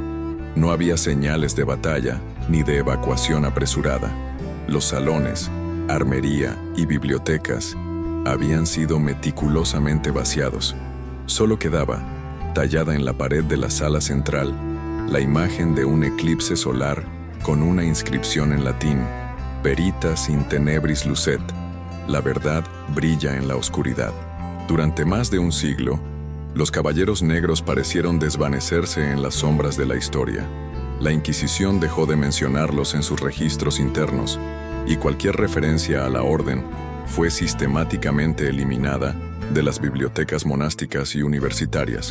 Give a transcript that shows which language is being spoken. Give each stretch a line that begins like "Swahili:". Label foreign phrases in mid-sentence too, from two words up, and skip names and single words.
Spanish: No había señales de batalla ni de evacuación apresurada. Los salones, armería y bibliotecas habían sido meticulosamente vaciados. Solo quedaba, tallada en la pared de la sala central, la imagen de un eclipse solar con una inscripción en latín:
Latin: Veritas in tenebris lucet,
Spanish: la verdad brilla en la oscuridad. Durante más de un siglo, los caballeros negros parecieron desvanecerse en las sombras de la historia. La Inquisición dejó de mencionarlos en sus registros internos, y cualquier referencia a la orden fue sistemáticamente eliminada de las bibliotecas monásticas y universitarias.